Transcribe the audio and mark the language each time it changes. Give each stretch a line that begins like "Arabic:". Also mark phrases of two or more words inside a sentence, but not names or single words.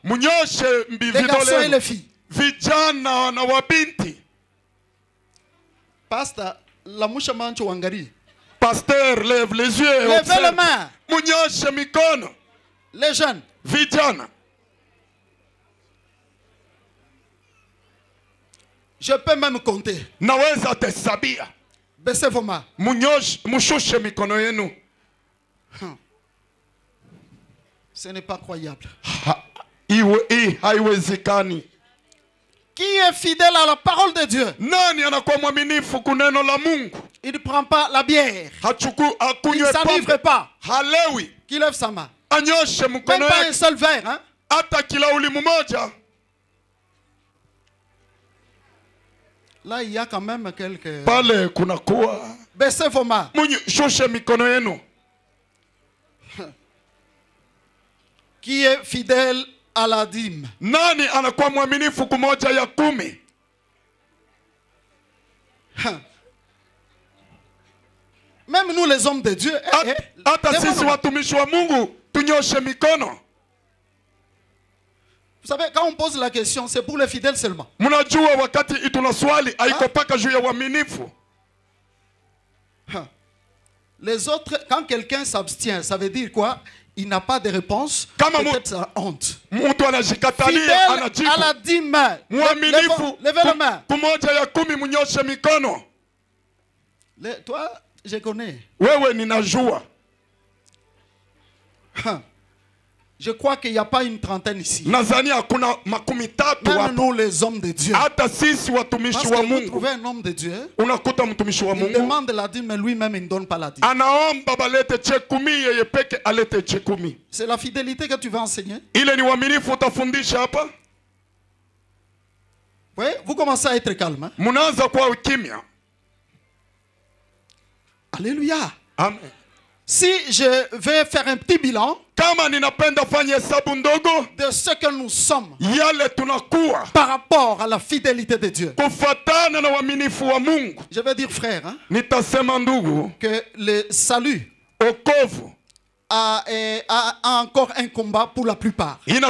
French: Les garçons et les filles. Pasteur, la mouche manche wangari. Pasteur, lève les yeux. Levez les mains.
Swahili: Mikono.
French: Les jeunes.
Swahili: Vijana.
French: Je peux même compter.
Swahili: Naweza tesabia.
French: Baissez vos mains.
Swahili: Mushushe mikono yenu.
French: Ce n'est pas croyable.
Swahili: Haiwezekani.
French: Qui est fidèle à la parole de Dieu?
Swahili: Nani anakuwa mwaminifu kuneno la Mungu?
French: Il ne prend pas la bière. Il ne s'enivre pas.
Swahili: Halewi.
French: Qui lève sa main.
Swahili: Anyoshe mkono.
French: Même pas un seul verre, hein?
Swahili: Hata kilauli mmoja.
French: Là, il y a quand même quelques...
Swahili: Pale kunakuwa.
French: Baissez vos mains.
Swahili: Shushe mikono yenu.
French: Qui est fidèle à la dîme?
Swahili: Nani anakuwa mwaminifu kumoja ya 10?
French: Même nous les hommes de Dieu.
Swahili: Hata sisi watumishi wa Mungu tunyoshe mikono.
French: Vous savez, quand on pose la question, c'est pour les fidèles seulement.
Swahili: Munajua wakati itunaswali haiko paka juu ya waaminifu.
French: Les autres, quand quelqu'un s'abstient, ça veut dire quoi? Il n'a pas de réponse. Peut-être sa honte. Fidèle à la dîme. Levez la main.
Swahili: Kumoja ya 10 munyoshe mikono.
French: Toi, je connais.
Swahili: Wewe ninajua.
French: Je crois qu'il n'y a pas une trentaine ici.
Swahili: Nazania kuna makumi tatu hapa.
French: Même nous les hommes de Dieu.
Swahili: Hata sisi watumishi wa Mungu.
French: Parce que vous trouvez un homme de Dieu.
Swahili: Unakuta mtumishi wa Mungu.
French: Il demande la dîme mais lui-même il ne donne pas la dîme.
Swahili: Anaomba balete chekumi yeye peke alete chekumi.
French: C'est la fidélité que tu vas enseigner.
Swahili: Ile ni uaminifu utafundisha hapa.
French: Oui, vous commencez à être calme. Hein?
Swahili: Munaanza kwa ukimya.
French: Alléluia. Amen. Si je vais faire un petit bilan de ce que nous sommes par rapport à la fidélité de Dieu, je vais dire frère, hein, que le salut a encore un combat pour la plupart.